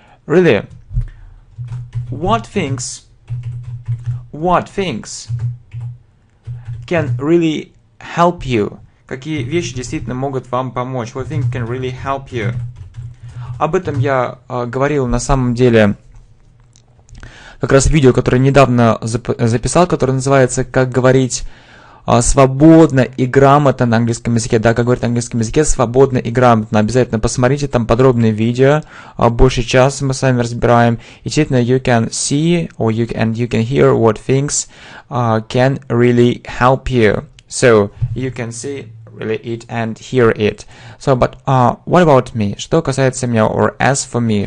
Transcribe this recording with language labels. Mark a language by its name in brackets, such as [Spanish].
[English] Really, what things can really help you? [Russian] Какие вещи действительно могут вам помочь? [English] What things can really help you? [Russian] Об этом я говорил на самом деле как раз в видео, которое недавно записал, которое называется «Как говорить свободно и грамотно на английском языке». Да, как говорить на английском языке свободно и грамотно. Обязательно посмотрите, там подробные видео, больше часа мы с вами разбираем. И действительно, [English] you can see or you can hear what things can really help you. So, you can see really it and hear it. So, but what about me? [Russian] Что касается меня, [English] or as for me?